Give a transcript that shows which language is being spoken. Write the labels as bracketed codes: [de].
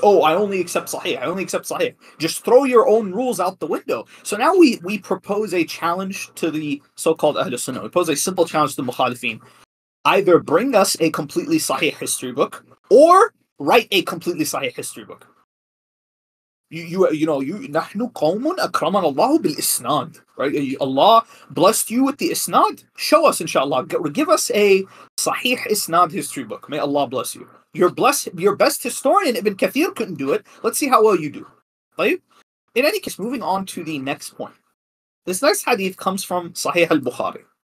[en] Oh, I only accept Sahih. I only accept Sahih. Just throw your own rules out the window. So now we propose a challenge to the so-called Ahl Sunnah. We pose a simple challenge to the Mukhalifin. Either bring us a completely Sahih history book, or write a completely Sahih history book. [ar] نحن قوم أكرمنا الله بالإسناد, [en] right? Allah blessed you with the isnad. Show us, inshallah. Give us a Sahih Isnad history book. May Allah bless you. Your best historian, Ibn Kathir, couldn't do it. Let's see how well you do. Right? In any case, moving on to the next point. This next hadith comes from Sahih al-Bukhari.